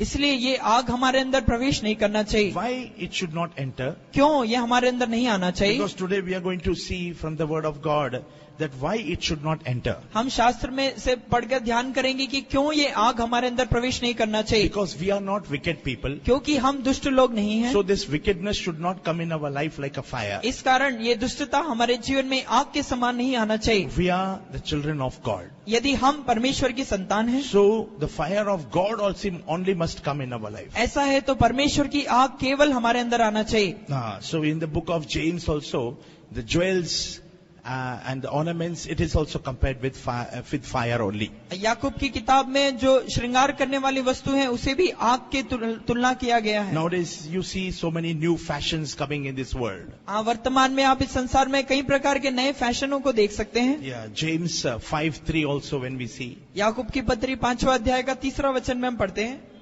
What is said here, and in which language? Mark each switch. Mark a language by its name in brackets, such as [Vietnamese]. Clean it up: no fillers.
[Hindi] इसलिए ये आग हमारे अंदर प्रवेश नहीं करना चाहिए। [English] Why it should not enter? [Hindi] क्यों ये हमारे अंदर नहीं आना चाहिए? [English] Because today we are going to see from the word of God that why it should not enter. [Hindi] हम शास्त्र में से पढ़कर ध्यान करेंगे कि क्यों ये आग हमारे अंदर प्रवेश नहीं करना चाहिए। [English] Because we are not wicked people. [Hindi] क्योंकि हम दुष्ट लोग नहीं हैं। [English] So this wickedness should not come in our life like a fire. [Hindi] इस कारण ये दुष्टता हमारे जीवन में आग के समान नहीं आना चाहिए। [English] We are the children of God. [Hindi] यदि हम परमेश्वर की संतान हैं, [English] So the fire of God also only must come in our life. [Hindi] ऐसा है तो परमेश्वर की आग केवल हमारे अंदर आना चाहिए। [English] So in the book of James also, the jewels and the ornaments, it is also compared with fire only. [Hindi] याकूब की किताब में जो श्रृंगार करने वाली वस्तु है उसे भी आग के तुलना किया गया है। [English] Nowadays you see so many new fashions coming in this world. [Hindi] वर्तमान में आप इस संसार में कई प्रकार के नए फैशनों को देख सकते हैं। [English] Yeah, James 5:3 also when we see. [Hindi] याकूब की पत्री 5वां अध्याय का 3रा वचन में हम पढ़ते हैं,